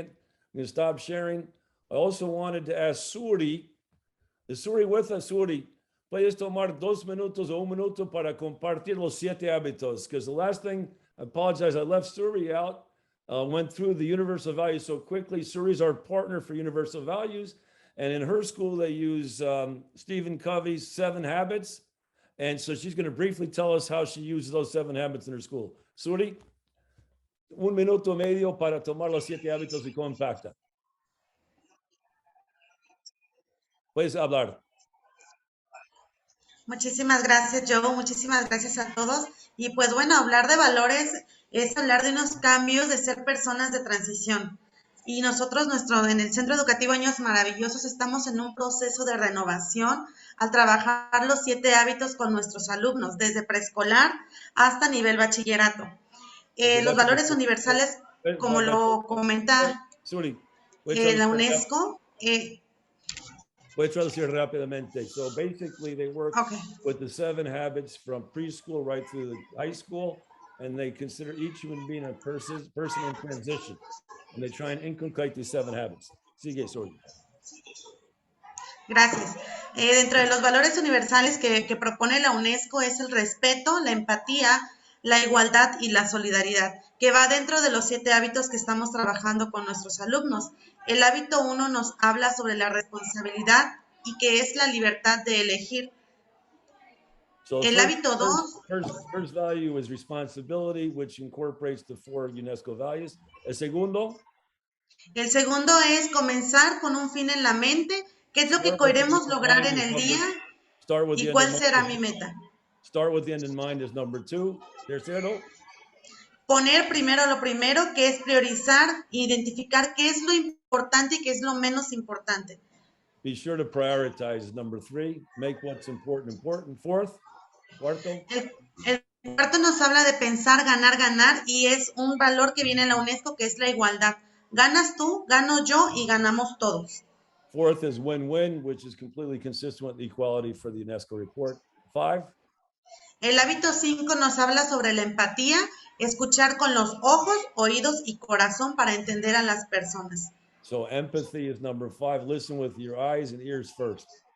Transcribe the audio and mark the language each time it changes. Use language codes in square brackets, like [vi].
[en] I'm going to stop sharing. I also wanted to ask Suri. Is Suri with us? [es] Suri, puedes tomar 2 minutos o 1 minuto para compartir los 7 hábitos. [en] Because the last thing, I apologize, I left Suri out, went through the universal values so quickly. Suri's our partner for universal values. And in her school, they use Stephen Covey's 7 Habits. And so she's going to briefly tell us how she uses those 7 habits in her school. [es] Suri, 1 minuto medio para tomar los 7 hábitos y cómo impacta. Puedes hablar. Muchísimas gracias, Joe. Muchísimas gracias a todos. Y pues bueno, hablar de valores es hablar de unos cambios, de ser personas de transición. Y nosotros, en el Centro Educativo Años Maravillosos, estamos en un proceso de renovación al trabajar los 7 hábitos con nuestros alumnos, desde preescolar hasta nivel bachillerato. Los valores universales, como lo comenta la UNESCO. Voy a traducir rápidamente. [en] So basically they work with the 7 habits from preschool right through the high school, and they consider each human being a person in transition. And they try and inculcate these 7 habits. [es] Sigue, Suri. Gracias. Dentro de los valores universales que propone la UNESCO es el respeto, la empatía, la igualdad y la solidaridad, que va dentro de los 7 hábitos que estamos trabajando con nuestros alumnos. El hábito 1 nos habla sobre la responsabilidad y que es la libertad de elegir. [en] So [es] el hábito 2. [en] First value is responsibility, which incorporates the 4 UNESCO values. [es] El segundo Es comenzar con un fin en la mente, qué es lo que queremos lograr en el día y cuál será mi meta. [en] Start with the end in mind is number 2. [es] Tercero. Poner primero lo primero, que es priorizar, identificar qué es lo importante y qué es lo menos importante. [en] Be sure to prioritize is number 3. Make what's important important. [es] Cuarto. El cuarto nos habla de pensar, ganar, y es un valor que viene en la UNESCO, que es la igualdad. Ganas tú, gano yo y ganamos todos. [en] Fourth is win-win, which is completely consistent with equality for the UNESCO report. 5. [es] El hábito 5 nos habla sobre la empatía, escuchar con los ojos, oídos y corazón para entender a las personas. [en] So empathy is number 5. Listen with your eyes and ears first.